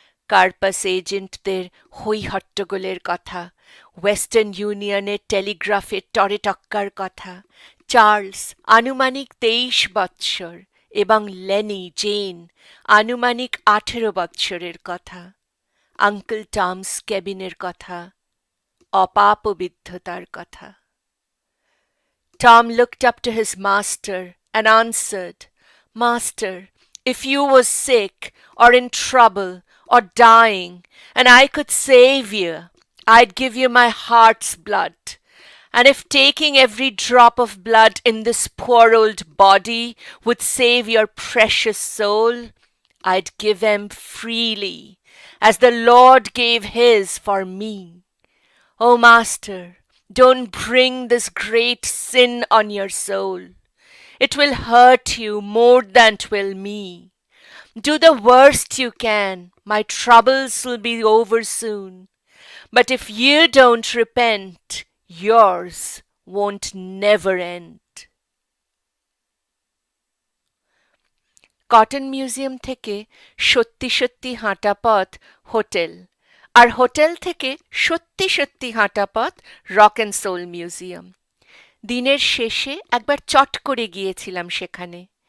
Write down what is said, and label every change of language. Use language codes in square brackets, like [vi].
[bn] কার্পাস এজেন্টদের হই হট্টগোলের কথা, ওয়েস্টার্ন ইউনিয়নের টেলিগ্রাফের টরেটক্কার কথা, চার্লস আনুমানিক 23 বৎসর এবং লেনি জেন আনুমানিক 18 বৎসরের কথা, আঙ্কেল টমস কেবিনের কথা, অপাপবিদ্ধতার কথা। [en] Tom looked up to his master and answered, "Master, if you was sick or in trouble or dying, and I could save you, I'd give you my heart's blood. And if taking every drop of blood in this poor old body would save your precious soul, I'd give 'em freely, as the Lord gave his for me. Oh, Master, don't bring this great sin on your soul. It will hurt you more than 'twill me. Do the worst you can. My troubles will be over soon. But if you don't repent, yours won't never end. [bn] Cotton museum থেকে সত্যি সত্যি হাঁটা পথ hotel, আর hotel থেকে সত্যি সত্যি হাঁটা পথ রক অ্যান্ড সোল মিউজিয়াম। দিনের শেষে একবার চট করে গিয়েছিলাম সেখানে।